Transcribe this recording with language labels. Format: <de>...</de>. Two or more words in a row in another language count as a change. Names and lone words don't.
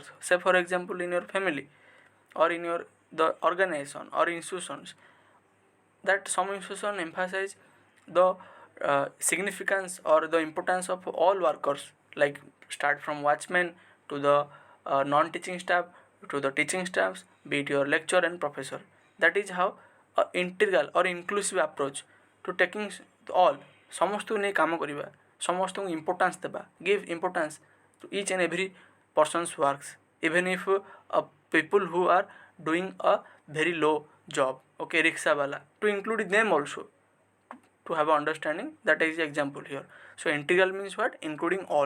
<en>Say for example in your family or in your the organization or institutions, that some institution emphasize the significance or the importance of all workers, like start from watchman to the non-teaching staff to the teaching staffs, be it your lecturer and professor. That is how a integral or inclusive approach to taking all</en> <or>ସମସ୍ତଙ୍କୁ ନେଇ କାମ କରିବା, ସମସ୍ତଙ୍କୁ ଇମ୍ପୋର୍ଟାନ୍ସ ଦେବା,</or> <en>give importance to each and every person's works, even if people who are doing a very low job, okay, rickshaw wala, to include them also, to have an understanding. That is the example here. So integral means what? Including all.</en>